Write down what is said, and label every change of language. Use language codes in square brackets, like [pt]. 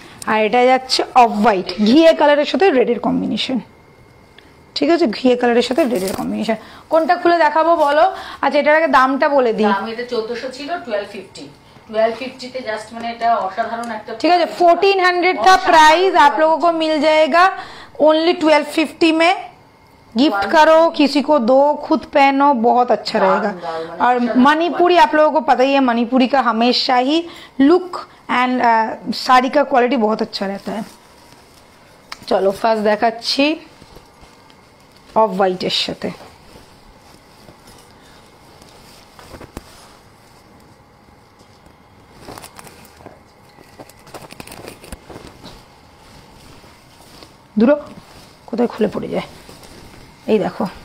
[bn] আর এটা যাচ্ছে off white, ঘিয়ে কালারের সাথে রেডের কম্বিনেশন, ঠিক আছে। ঘিয়ে কালারের সাথে রেডের কম্বিনেশন। কোনটা খুলে দেখাবো বলো? আচ্ছা এটার আগে দামটা বলে দিই। এটা 1400 ছিল, 1250 তে জাস্ট, মানে এটা অসাধারণ একটা, [hi] ठीक है। 1400 था प्राइस, आप लोगों को मिल जाएगा ओनली 1250 में। गिफ्ट करो, किसी को दो, खुद पहनो, बहुत अच्छा रहेगा। और मणिपुरी आप लोगों को पता ही है, मणिपुरी का हमेशा ही लुक एंड साड़ी का क्वालिटी बहुत अच्छा रहता है। चलो फार्स्ट [bn] देखाচ্ছি অফ হোয়াইটের সাথে, দূরো কোথায় খুলে পড়ে যায়, এই দেখো।